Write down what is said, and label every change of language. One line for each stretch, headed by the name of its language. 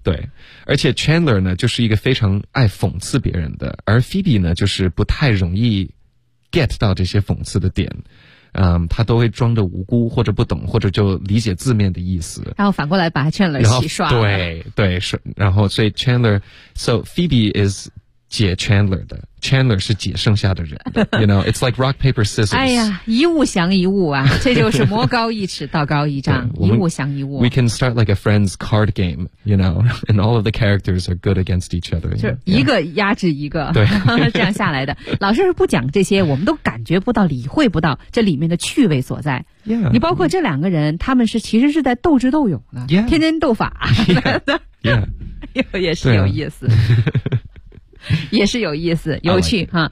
Chinese: 对，而且 Chandler 呢就是一个非常爱讽刺别人的，而 Phoebe 呢就是不太容易 get 到这些讽刺的点，他都会装着无辜或者不懂或者就理解字面的意思，然后反过来把 Chandler 洗刷。对对，然后所以 Chandler， so Phoebe is解 Chandler 的， Chandler 是解剩下的人的。
English: You know, it's like rock, paper, scissors.
Chinese: 哎呀，一物降一物啊，这就是魔高一尺道高一丈，一物降一物。
English: We can start like a friend's card game, you know, and all of the characters are good against each other.
Chinese: 就是一个压制一个，对，这样下来的。老师不讲这些，我们都感觉不到，理会不到这里面的趣味所在。
English: Yeah,
Chinese: 你包括这两个人，他们是其实是在斗智斗勇的，
English: yeah,
Chinese: 天天斗法。
English: Yeah, yeah.
Chinese: 也是有意思。也是有意思，有趣哈。